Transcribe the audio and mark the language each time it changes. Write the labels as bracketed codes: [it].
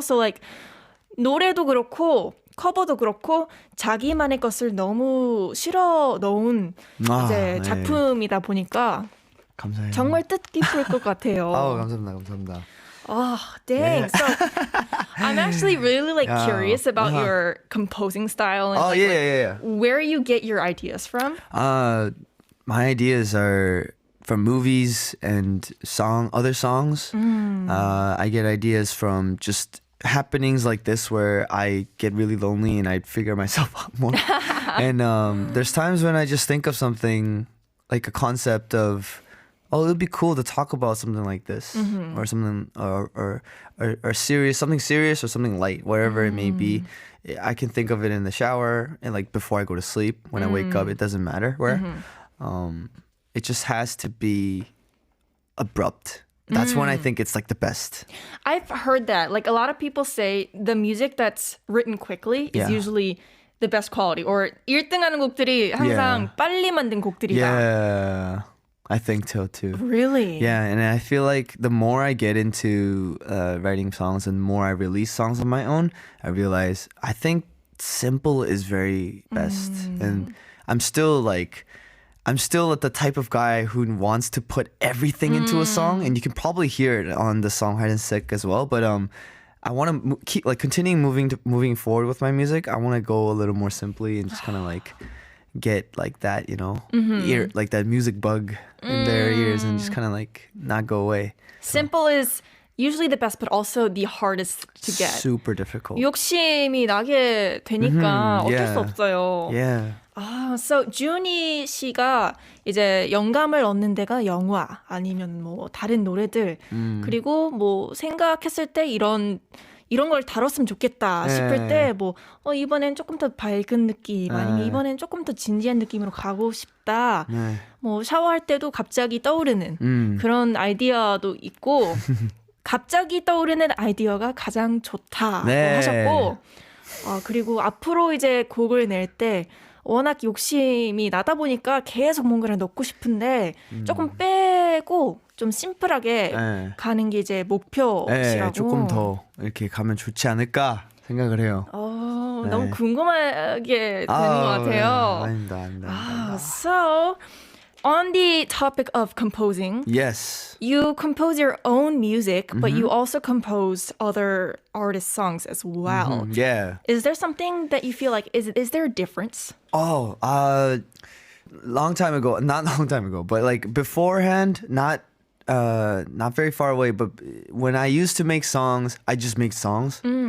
[en] So like [ko] 노래도 그렇고 커버도 그렇고 자기만의 것을 너무 실어 넣은 이제 작품이다 보니까 감사해요. 정말 뜻깊을 것 같아요. 감사합니다. [en] Oh, dang. Yeah. So I'm actually really like curious about your composing style and like, where you get your ideas from. My ideas are from movies and other songs. I get ideas from just happenings like this where I get really lonely and I figure myself out more. And there's times when I just think of something like a concept of, oh, it would be cool to talk about something like this, or something, or serious, something serious or something light, wherever it may be. I can think of it in the shower and like before I go to sleep. When I wake up, it doesn't matter where. It just has to be abrupt. That's when I think it's like the best. I've heard that. Like a lot of people say the music that's written quickly is usually the best quality. [ko] Or 1등하는 곡들이 항상 빨리 만든 곡들이다. [en] Yeah. I think so too. Really? Yeah, and I feel like the more I get into writing songs and the more I release songs on my own, I realize I think simple is very best. And I'm still the type of guy who wants to put everything into a song, and you can probably hear it on the song Hide and Seek as well. But I want to keep like continuing moving forward with my music. I want to go a little more simply and just kind of like get like that, you know, ear, like that music bug in their ears, and just kind of like not go away. Simple is usually the best, but also the hardest to get. Super difficult. [ko] 욕심이 나게 되니까 어쩔 수 없어요. [en] Yeah. [ko] So 준이 씨가 이제 영감을 얻는 데가 영화 아니면 뭐 다른 노래들 그리고 뭐 생각했을 때 이런 걸 다뤘으면 좋겠다 싶을 때 뭐 이번엔 조금 더 밝은 느낌 아니면 이번엔 조금 더 진지한 느낌으로 가고 싶다. 뭐 샤워할 때도 갑자기 떠오르는 그런 아이디어도 있고 갑자기 떠오르는 아이디어가 가장 좋다고 하셨고 그리고 앞으로 이제 곡을 낼 때 워낙 욕심이 나다 보니까 계속 뭔가를 넣고 싶은데 조금 빼고 좀 심플하게 가는 게 이제 목표시라고. 조금 더 이렇게 가면 좋지 않을까 생각을 해요. 너무 궁금하게 되는 것 같아요. 아닙니다. [en] So On the topic of composing, Yes. you compose your own music, but Mm-hmm. you also compose other artists' songs as well. Yeah. Is there something that you feel like is there a difference? Oh, long time ago, not long time ago, but like beforehand, not very far away, but when I used to make songs, I just make songs.